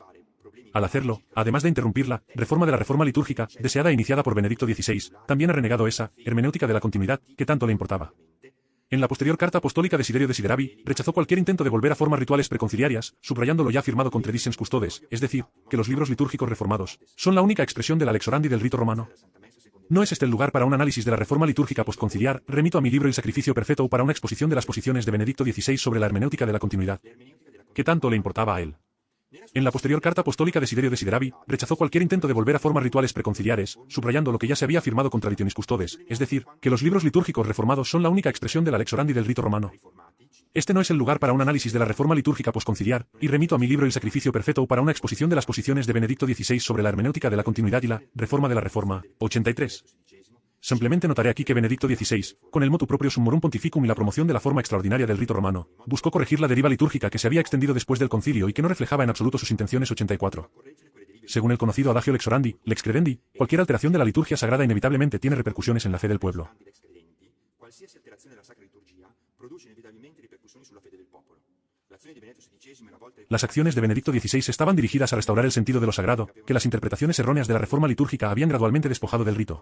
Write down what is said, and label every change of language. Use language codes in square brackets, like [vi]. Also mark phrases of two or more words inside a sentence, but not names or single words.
[es] Al hacerlo, además de interrumpir la reforma de la reforma litúrgica, deseada e iniciada por Benedicto XVI, también ha renegado esa hermenéutica de la continuidad, que tanto le importaba. En la posterior carta apostólica Desiderio Desideravi, rechazó cualquier intento de volver a formas rituales preconciliarias, subrayando lo ya afirmado con Traditions Custodes, es decir, que los libros litúrgicos reformados son la única expresión de la [la] lex orandi [es] del rito romano. No es este el lugar para un análisis de la reforma litúrgica postconciliar, remito a mi libro El Sacrificio Perfecto o para una exposición de las posiciones de Benedicto XVI sobre la hermenéutica de la continuidad. ¿Qué tanto le importaba a él? En la posterior carta apostólica Desiderio Desideravi, rechazó cualquier intento de volver a formas rituales preconciliares, subrayando lo que ya se había afirmado con Traditionis Custodes, es decir, que los libros litúrgicos reformados son la única expresión de la [la] lex orandi [es] del rito romano. Este no es el lugar para un análisis de la reforma litúrgica postconciliar, y remito a mi libro El Sacrificio Perfecto o para una exposición de las posiciones de Benedicto XVI sobre la hermenéutica de la continuidad y la reforma de la Reforma. 83. Simplemente notaré aquí que Benedicto XVI, con el [la] motu proprio [es] Summorum Pontificum y la promoción de la forma extraordinaria del rito romano, buscó corregir la deriva litúrgica que se había extendido después del concilio y que no reflejaba en absoluto sus intenciones. 84. Según el conocido adagio [la] lex orandi, lex credendi, [es] cualquier alteración de la liturgia sagrada inevitablemente tiene repercusiones en la fe del pueblo. Las acciones de Benedicto XVI estaban dirigidas a restaurar el sentido de lo sagrado, que las interpretaciones erróneas de la reforma litúrgica habían gradualmente despojado del rito.